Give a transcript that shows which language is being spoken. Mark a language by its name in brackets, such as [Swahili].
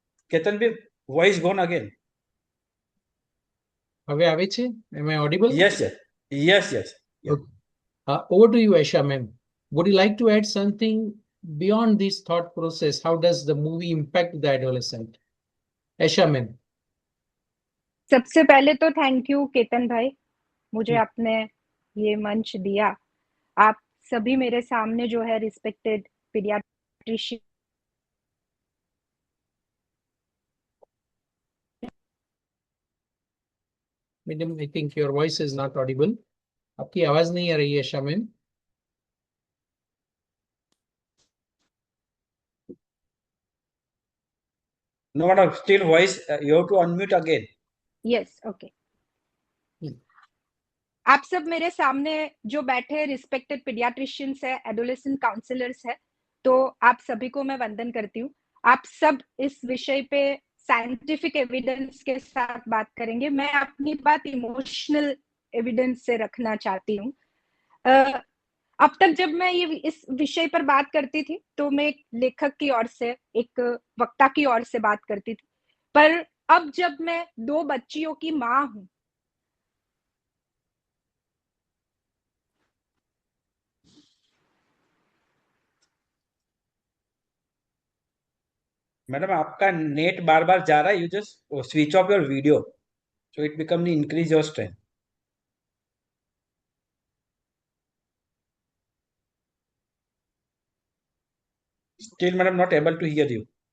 [English] Ketan bhai, voice gone again. [Gujarati] હવે આવે છે? [English] Am I audible? Yes, yes. Yes, yes. Yeah. Okay. Over to you, Aisha ma'am. Would you like to add something beyond this thought process? How does the movie impact the adolescent? Aisha ma'am. [Hindi] सबसे पहले तो thank you Ketan भाई, मुझे आपने ये मंच दिया. आप सभी मेरे सामने जो है respected paediatrician [English] Madam, I think your voice is not audible. [Hindi] आपकी आवाज नहीं आ रही है Ayesha ma'am. [English] No, madam, still voice. You have to unmute again. Yes okay. [Hindi] आप सब मेरे सामने जो बैठे रिस्पेक्टेड पीडियाट्रिशियंस है, एडोलेसेंट काउंसलर्स है, तो आप सभी को मैं वंदन करती हूँ. आप सब इस विषय पे साइंटिफिक एविडेंस के साथ बात करेंगे. मैं अपनी बात इमोशनल एविडेंस से रखना चाहती हूँ. अब तक जब मैं ये इस विषय पर बात करती थी तो मैं एक लेखक की ओर से, एक वक्ता की ओर से बात करती थी, पर अब जब मैं 2 बच्चियों की माँ हूँ, मैडम आपका नेट बार बार जा रहा है. [English] You just switch off your video, so it become increase your strength. Still, madam, not able to hear you.